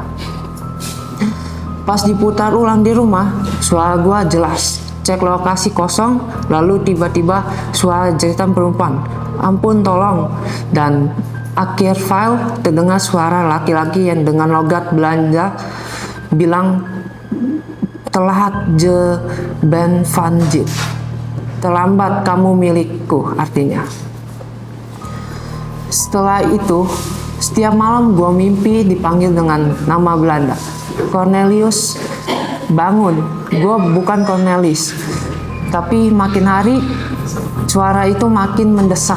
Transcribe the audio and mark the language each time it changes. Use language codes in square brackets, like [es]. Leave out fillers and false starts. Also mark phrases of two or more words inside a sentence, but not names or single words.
[id] Pas diputar ulang di rumah, suara gua jelas. Cek lokasi kosong, lalu tiba-tiba suara jeritan perempuan, "Ampun, tolong." Dan akhir file terdengar suara laki-laki yang dengan logat Belanda bilang, [nl] "Telat je ben van Jit." [id] Terlambat kamu milikku, artinya. Setelah itu, setiap malam gua mimpi dipanggil dengan nama Belanda. "Cornelius, bangun." Gua bukan Cornelis. Tapi makin hari, suara itu makin mendesak.